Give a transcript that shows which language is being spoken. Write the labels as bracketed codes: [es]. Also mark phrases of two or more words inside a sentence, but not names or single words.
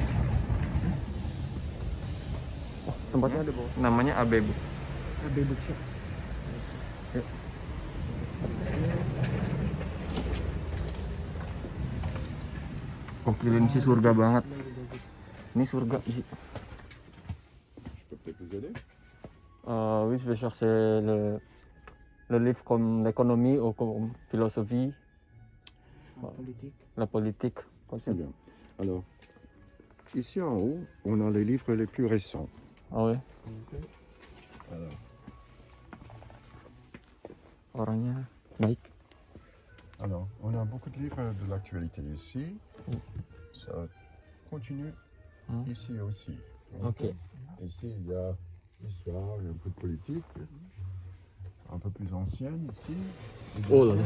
[id] Tempatnya ada bawah. Namanya Abebu. AB Bookshop. Yuk. Gokil, ini sih surga banget. Ini surga sih. [fr] Oui, je vais chercher le livre comme l'économie ou comme philosophie, [id] Politik. [fr] la politique. Très bien. Alors, ici en haut, on a les livres les plus récents. Ah ouais, Alors, [id] orangnya baik. [fr] alors, on a beaucoup de livres de l'actualité ici. Ça continue ici aussi. Ok. Ici, il y a l'histoire, il y a un peu de politique. Un peu plus ancienne ici. Oh là là.